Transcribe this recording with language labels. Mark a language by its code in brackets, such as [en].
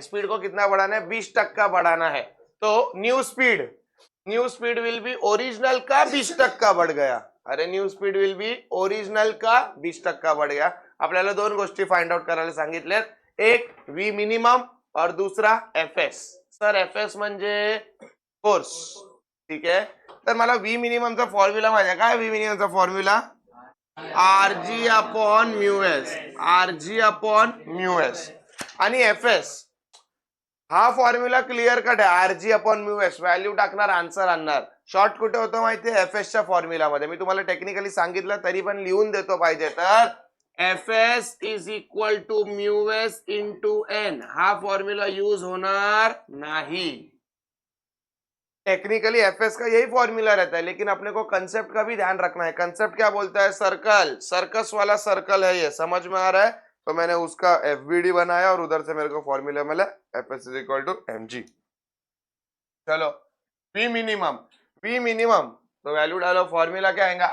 [hi] Speed को कितना बढ़ाना है? 20% बढ़ाना है। तो [en] new speed will be original [hi] का 20% बढ़ गया। अरे [en] new speed will be original [hi] का 20% बढ़ गया। [mr] आपल्याला दोन गोष्टी फाइंड आउट करायला सांगितल्यात, एक व्ही मिनिमम [hi] और दूसरा [mr] F S. Sir F S म्हणजे फोर्स, ठीक आहे. तर मला व्ही मिनिममचा फॉर्म्युला माहिती आहे. काय V मिनिममचा formula? R G upon mu S. R G upon mu S. आणि एफ एस हा फॉर्म्युला क्लिअर कट आहे. R G upon mu S value टाकणार, आन्सर आणणार. शॉर्ट कुठे होतं माहितीये? एफ एस च्या फॉर्म्युला मध्ये. मी तुम्हाला टेक्निकली सांगितलं तरी पण लिहून देतो पाहिजे तर. [en] F S is equal to mu S into N. [mr] हा फॉर्म्युला यूज होणार नहीं. [hi] टेक्निकली एफएस का यही फॉर्मूला रहता है, लेकिन अपने को कंसेप्ट का भी ध्यान रखना है. कंसेप्ट क्या बोलता है? सर्कल, सर्कस वाला सर्कल है ये, समझ में आ रहा है? तो मैंने उसका एफबीडी बनाया और उधर से मेरे को फॉर्मूला मिला FS is equal to MG. चलो वी मिनिमम. वी मिनिमम तो वैल्यू डालो. फॉर्मूला क्या आएगा?